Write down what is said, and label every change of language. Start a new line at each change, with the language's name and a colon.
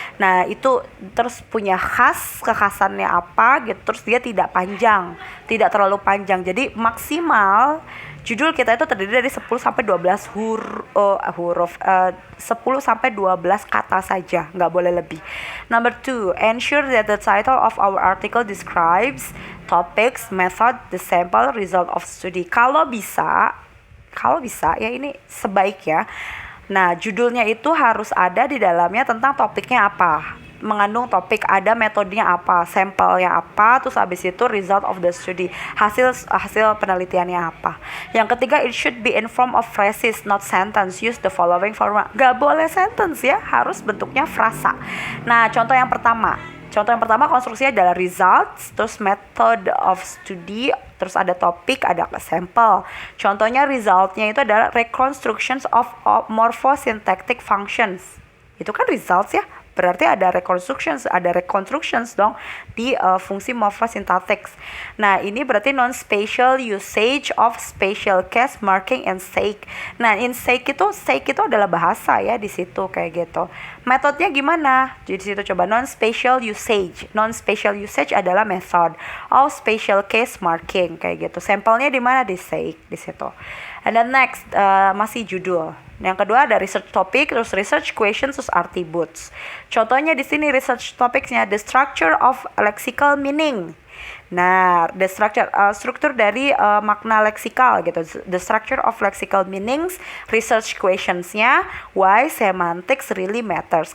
Indonesian: Nah, itu terus punya kekhasannya apa gitu, terus dia tidak panjang, tidak terlalu panjang. Jadi maksimal judul kita itu terdiri dari 10 sampai 12 huruf, 10 sampai 12 kata saja, nggak boleh lebih.
English: Number 2, ensure that the title of our article describes topics, method, the sample, result of study.
Indonesian: Kalau bisa ya, ini sebaik ya. Nah, judulnya itu harus ada di dalamnya tentang topiknya apa, mengandung topik, ada metodenya apa, sampelnya apa, terus habis itu
English: result of the study,
Indonesian: hasil penelitiannya apa. Yang ketiga,
English: it should be in form of phrases, not sentence. Use the following format.
Indonesian: Gak boleh sentence ya, harus bentuknya frasa. Nah, contoh yang pertama konstruksinya adalah results, terus method of study, terus ada topik, ada sampel. Contohnya resultnya itu adalah
English: reconstructions of morphosyntactic functions.
Indonesian: Itu kan results ya, berarti ada reconstructions dong di fungsi morphosyntactics. Nah, ini berarti
English: non-spatial usage of spatial case marking and sake.
Indonesian: Nah, in sake itu adalah bahasa ya di situ kayak gitu. Metodenya gimana? Jadi di situ coba
English: non-spatial usage. Non-spatial usage adalah method of spatial case marking
Indonesian: kayak gitu. Sampelnya di mana? Di sake di situ.
English: And then next
Indonesian: masih judul. Yang kedua ada research topic, terus research questions, terus attributes. Contohnya di sini research topicsnya
English: the structure of lexical meaning.
Indonesian: Nah, the struktur dari makna leksikal gitu.
English: The structure of lexical meanings, research questionsnya, why semantics really matters.